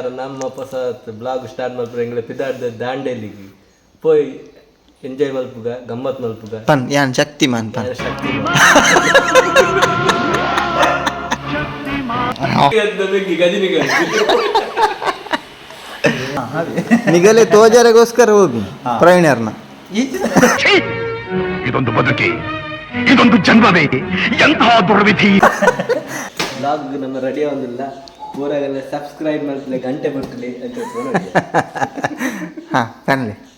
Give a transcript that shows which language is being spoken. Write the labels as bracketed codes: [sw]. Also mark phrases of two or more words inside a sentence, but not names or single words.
[kn] ನಮ್ಮ ಹೊಸ ಬ್ಲಾಗ್ ಸ್ಟಾರ್ಟ್ ಮಾಡ್ತಾರೆ [tcy] ಎಂಗ್ಲ ಪಿದಾರ್ದ ದಾಂಡೇಲಿಗೆ ಪೋಯ್ ಎಂಜಾಯ್ ಮಲ್ಪುಗ ಗಮ್ಮತ್ ಮಲ್ಪುಗ ಪನ್ ಯಾನ್ ಶಕ್ತಿಮಾನ್ ಪನ್ ಶಕ್ತಿ ನಿಗಲೆ ತೋಜಾರೆಗೋಸ್ಕರ ಹೋಗಿ ಪ್ರವೀಣ್ಯರ್ನ [kn] ಇದೊಂದು ಬದುಕಿ, ಇದೊಂದು ಜನ್ಮವೇ, ಎಂತಹ ದುರ್ವಿಧಿ. ಬ್ಲಾಗ್ ನಮ್ಮ ರೆಡಿ ಆಗೋದಿಲ್ಲ, ಊರಾಗೆಲ್ಲ ಸಬ್ಸ್ಕ್ರೈಬ್ ಮಾಡ್ತಲೇ ಗಂಟೆ ಬರ್ತಲೇ ಅಂತ ಹಾ ಕನ್ಲಿ